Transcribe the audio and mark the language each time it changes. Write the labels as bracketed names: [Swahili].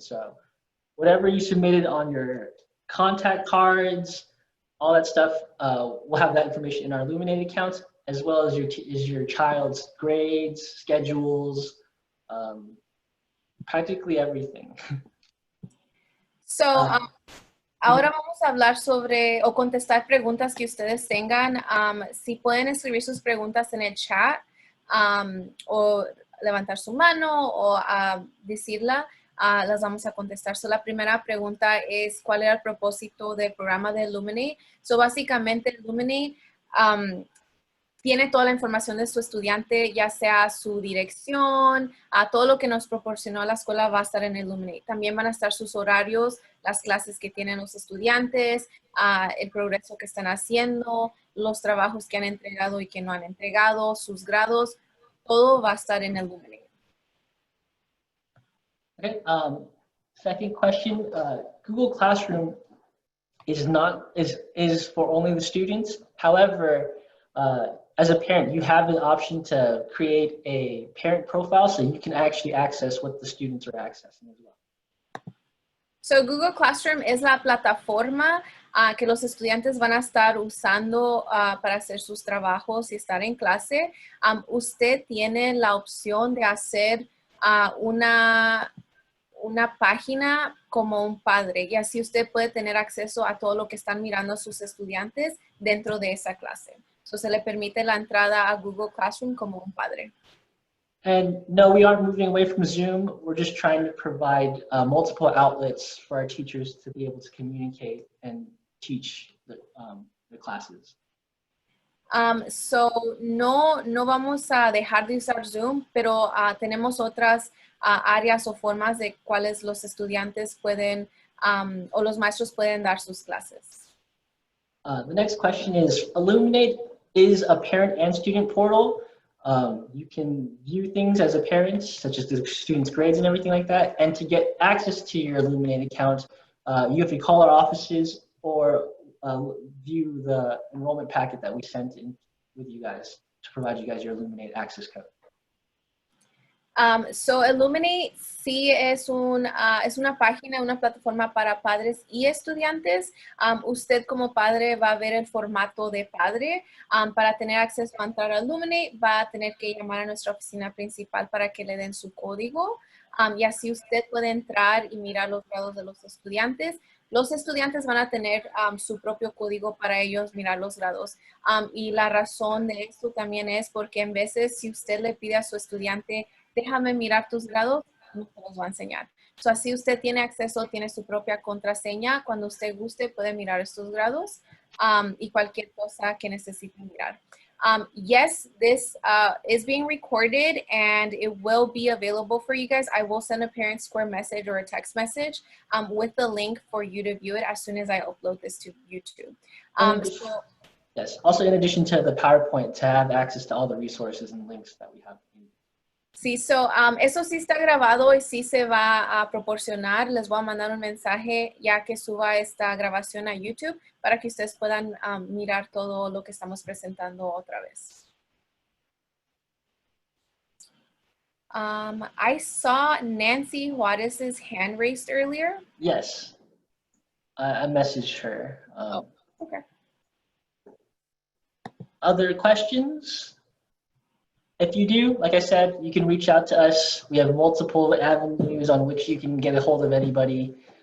[English] So whatever you submitted on your contact cards, all that stuff, we'll have that information in our Iluminate account, as well as your child's grades, schedules, practically everything. [Spanish] So, ahora vamos a hablar sobre o contestar preguntas que ustedes tengan. Si pueden escribir sus preguntas en el chat o levantar su mano o decirla, las vamos a contestar. So, la primera pregunta es, ¿cuál era el propósito del programa de Iluminate? So, básicamente, Iluminate tiene toda la información de su estudiante, ya sea su dirección, todo lo que nos proporcionó la escuela va a estar en Iluminate. También van a estar sus horarios, las clases que tienen los estudiantes, el progreso que están haciendo, los trabajos que han entregado y que no han entregado, sus grados, todo va a estar en Iluminate. [English] Okay, second question, Google Classroom is for only the students. However, as a parent, you have an option to create a parent profile so you can actually access what the students are accessing as well. [Spanish] So Google Classroom es la plataforma que los estudiantes van a estar usando para hacer sus trabajos y estar en clase. Usted tiene la opción de hacer una página como un padre y así usted puede tener acceso a todo lo que están mirando sus estudiantes dentro de esa clase. So se le permite la entrada a Google Classroom como un padre. [English] And no, we aren't moving away from Zoom. We're just trying to provide multiple outlets for our teachers to be able to communicate and teach the classes. [Spanish] So no vamos a dejar de usar Zoom, pero tenemos otras áreas o formas de cuáles los estudiantes pueden o los maestros pueden dar sus clases. [English] The next question is, Iluminate is a parent and student portal. You can view things as a parent, such as the students' grades and everything like that. And to get access to your Iluminate account, you have to call our offices or view the enrollment packet that we sent in with you guys to provide you guys your Illuminate access code? [Spanish] So Iluminate sí es una página, una plataforma para padres y estudiantes. Usted como padre va a ver el formato de padre. Para tener acceso a entrar a Iluminate va a tener que llamar a nuestra oficina principal para que le den su código. Y así usted puede entrar y mirar los grados de los estudiantes. Los estudiantes van a tener su propio código para ellos mirar los grados. Y la razón de esto también es porque en veces si usted le pide a su estudiante déjame mirar tus grados, no te los va a enseñar. So, así usted tiene acceso, tiene su propia contraseña. Cuando usted guste, puede mirar estos grados y cualquier cosa que necesite mirar. [English] Yes, this is being recorded and it will be available for you guys. I will send a ParentSquare message or a text message with the link for you to view it as soon as I upload this to YouTube. Yes, also in addition to the PowerPoint, to have access to all the resources and links that we have. [Spanish] Sí, eso sí está grabado y sí se va a proporcionar. Les voy a mandar un mensaje ya que suba esta grabación a YouTube para que ustedes puedan mirar todo lo que estamos presentando otra vez. [English] I saw Nancy Juarez's hand raised earlier. Yes, I messaged her. Okay. Other questions? If you do, like I said, you can reach out to us. We have multiple avenues on which you can get a hold of anybody.